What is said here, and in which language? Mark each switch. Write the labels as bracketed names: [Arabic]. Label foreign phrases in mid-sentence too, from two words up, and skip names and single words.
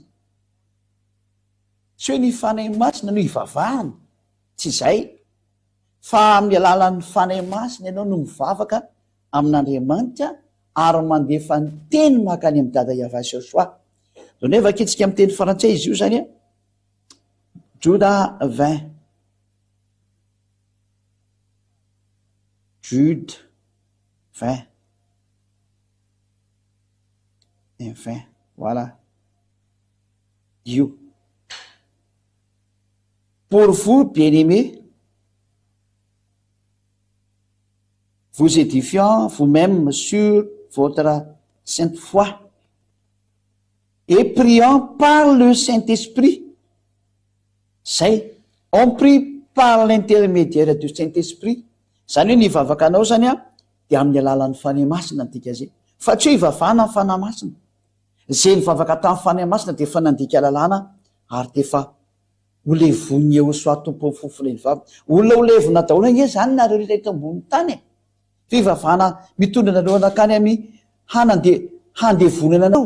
[Malagasy] Tsy hoe ny fanahy masina no ivavahana, tsy zay. Fa amin'ny alalan'ny fanahy masina ianao no mivavaka amin'Andriamanitra ary mandefa ny teny makany amin'ny dada Yahvé soa. Zao nefa vakitsika amin'ny teny frantsay izy io zany Juda 20. [French] Jude 20 et 20. Voilà. [Malagasy] Io. [French] Pour vous, bien-aimés, vous édifiant vous-même sur votre sainte foi et priant par le Saint-Esprit. Zay, on prie par l'intermédiaire du Saint-Esprit. [Malagasy] Zany hoe nivavaka anao zany de amin'ny alalan'ny fanahy masina dika zay. Fa tsy hoe ivavahana amin'ny fanahy masina. Zay nivavaka tamin'ny fanahy masina de efa nandika lalàna ary de efa olevony eo soa tompo amin'ny fofona ny vava. Olona olevona daholo nge zany nareo rehetra eto ambony tany. Fivavahana mitondra nareo anakany amin'ny handevonana anao.